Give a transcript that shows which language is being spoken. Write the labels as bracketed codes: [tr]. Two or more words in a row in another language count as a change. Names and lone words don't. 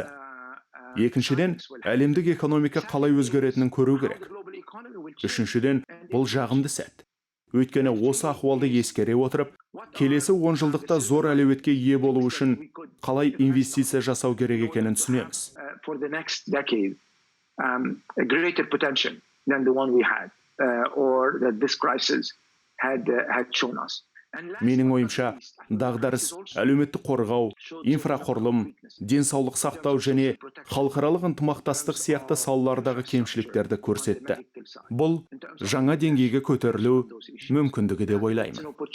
[kk] Екіншіден, әлемдік экономика қалай өзгеретінін көру керек. Үшіншіден, бұл жағымды сәт. Өйткені осы ахуалды ескере отырып, келесі 10 жылдықта зор әлеуетке ие болу үшін қалай инвестиция жасау керек екенін түсінеміз. [en] For the next decade, a greater potential than the one we had, or that this crisis had shown us. [kk] Менің ойымша, дағдарыс, әлеуметтік қорғау, инфрақұрылым, денсаулық сақтау және халықаралық ынтымақтастық сияқты салалардағы кемшіліктерді көрсетті. Бұл жаңа деңгейге көтерілу мүмкіндігі деп ойлаймын.